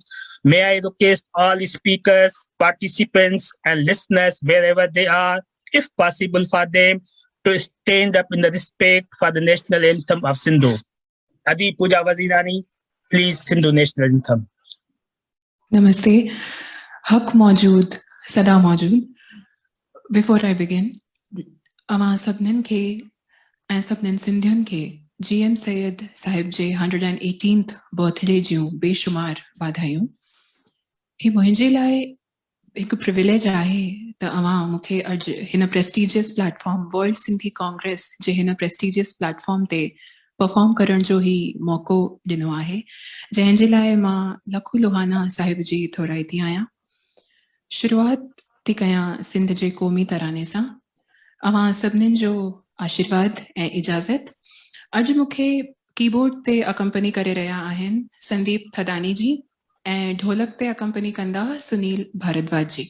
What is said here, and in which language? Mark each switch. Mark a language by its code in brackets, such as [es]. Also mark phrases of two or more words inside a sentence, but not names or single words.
[en] May I request all speakers, participants, and listeners, wherever they are, if possible for them, to stand up in the respect for the national anthem of Sindhu. Adi Pooja Wazirani, please Sindhu national anthem. [sd] Namaste. हक़ मौजूद, सदा मौजूद. [en] Before I begin, [sd] अव्हां सभिनि खे and सभिनि सिंधियुनि खे GM सय्यद साहिब जे [en] 118th birthday [sd] जूं बेशुमार वाधायूं. He मुंहिंजे लाइ हिकु प्रिविलेज आहे त अवां मूंखे अॼु हिन [en] prestigious platform [sd] वर्ल्ड सिंधी कांग्रेस जे हिन [en] prestigious platform [sd] ते परफॉर्म करण जो ही मौक़ो ॾिनो आहे, जंहिंजे लाइ मां लखू लोहाना साहिब जी थोराइती आहियां। शुरूआत थी कयां सिंध जे क़ौमी तराने सां। अवां सभिनीनि जो आशीर्वाद ऐं इजाज़त। अॼु मूंखे कीबोर्ड ते अकम्पनी करे रहिया आहिनि संदीप थदानी जी ऐं ढोलक ते अकम्पनी कंदा सुनील भारद्वाज जी।